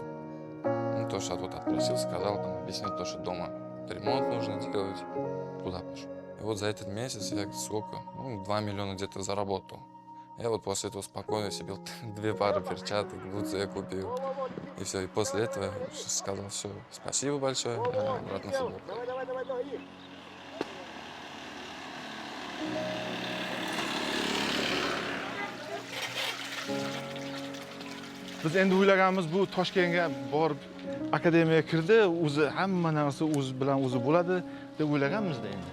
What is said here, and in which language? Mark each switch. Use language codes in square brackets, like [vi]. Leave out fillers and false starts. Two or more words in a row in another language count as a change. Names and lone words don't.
[ru] Ну, то, что тут отпросил, сказал, там, объяснил то, что дома ремонт нужно делать. Туда пошел. И вот за этот месяц я сколько? 2 миллиона где-то заработал. Я вот после этого спокойно себе 2 пары перчаток, бутсы я купил. И все. И после этого я сказал, все, спасибо большое, я обратно в футбол. [uz] Biz endi o'ylaganimiz bu Toshkentga borib akademiyaga kirdi, o'zi hamma narsa o'zi bilan o'zi bo'ladi deb o'ylaganmiz-da endi.